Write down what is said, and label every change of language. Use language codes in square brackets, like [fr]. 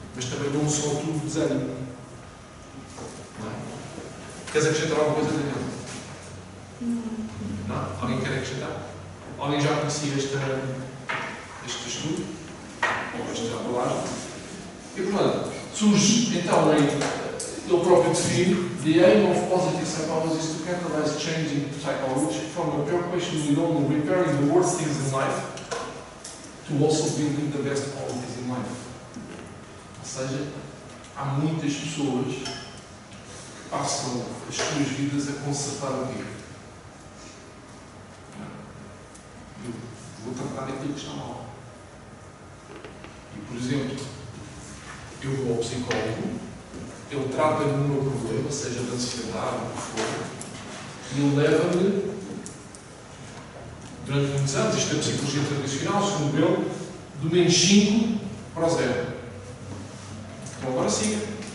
[pt] Mas também não só tudo desânimo. Não é? Queres acrescentar alguma coisa, Daniel? Não? Alguém quer acrescentar? Alguém já conhecia este estudo? Ou esta abordagem? E, portanto, surge então ele próprio define: [en] the aim of positive psychology is to catalyze change in psychology from a preoccupation with only repairing the worst things in life to also building the best qualities in life. [pt] Ou seja, há muitas pessoas que passam as suas vidas a consertar o quê? Eu vou tratar daquilo que está mal. E, por exemplo, eu vou ao psicólogo, ele trata-me do meu problema, seja de ansiedade, o que for, e ele leva-me, durante muitos anos, isto é psicologia tradicional, segundo ele, do menos 5 para o 0. Então agora siga.